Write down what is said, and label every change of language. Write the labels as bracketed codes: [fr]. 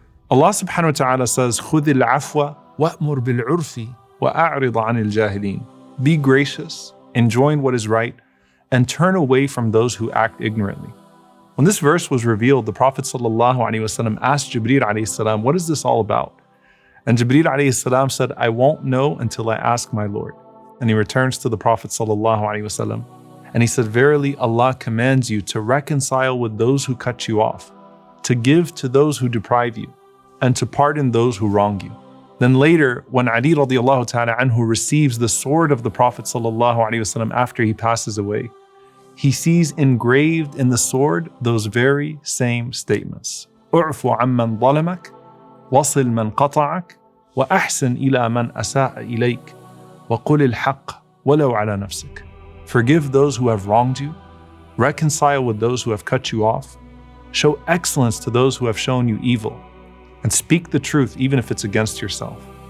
[en] Allah subhanahu wa ta'ala says, [ar] خُذِ الْعَفْوَ وَأْمُرْ بِالْعُرْفِ وَأَعْرِضَ عَنِ الْجَاهِلِينَ. [en] Be gracious, enjoin what is right, and turn away from those who act ignorantly. When this verse was revealed, the Prophet ﷺ asked Jibreel alayhi, what is this all about? And Jibreel alayhi said, I won't know until I ask my Lord. And he returns to the Prophet ﷺ, and he said, verily Allah commands you to reconcile with those who cut you off, to give to those who deprive you, and to pardon those who wrong you. Then later, when Ali radiallahu ta'ala anhu receives the sword of the Prophet ﷺ after he passes away, he sees engraved in the sword those very same statements. [ar] اعفو عمن ظلمك وصل من قطعك وأحسن إلى من أساء إليك وقل الحق ولو على نفسك. [en] Forgive those who have wronged you, reconcile with those who have cut you off, show excellence to those who have shown you evil, and speak the truth even if it's against yourself.